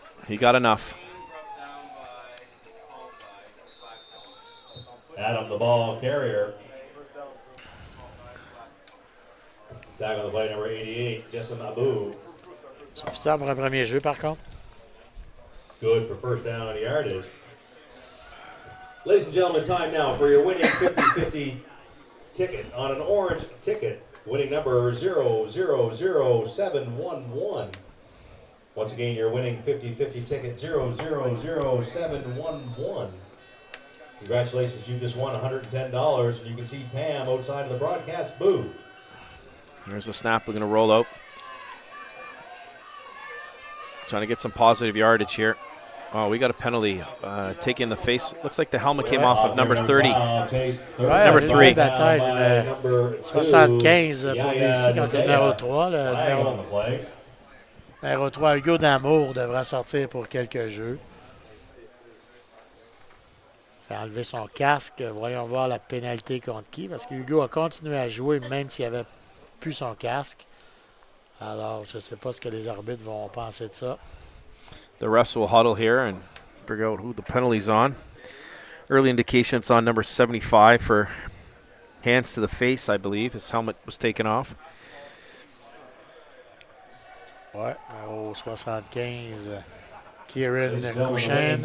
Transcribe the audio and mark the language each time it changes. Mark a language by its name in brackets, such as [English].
[English] He got enough. Adam, the ball carrier. Tag on the play, number 88, Jason Abu. [French] Suffisant pour un premier jeu, par contre. [English] Good for first down on the yardage. Ladies and gentlemen, time now for your winning 50-50 ticket on an orange ticket. Winning number 000711. Once again, your winning 50-50 ticket 000711. Congratulations, you just won $110. And you can see Pam outside of the broadcast booth. There's the snap. We're going to roll out. Trying to get some positive yardage here. Oh, we got a penalty. Taking the face. Looks like the helmet came off of number 30. Number 3. [French] Bataille, 75 pour BC contre le numéro 3. Le numéro 3, Hugo Damour, devra sortir pour quelques jeux. Il fait enlever son casque. Voyons voir la pénalité contre qui. Parce que Hugo a continué à jouer même s'il n'avait plus son casque. Alors, je ne sais pas ce que les arbitres vont penser de ça. [English] The refs will huddle here and figure out who the penalty's on. Early indication it's on number 75 for hands to the face, I believe. His helmet was taken off. [French] Ouais, numéro 75, Kieran Couchen.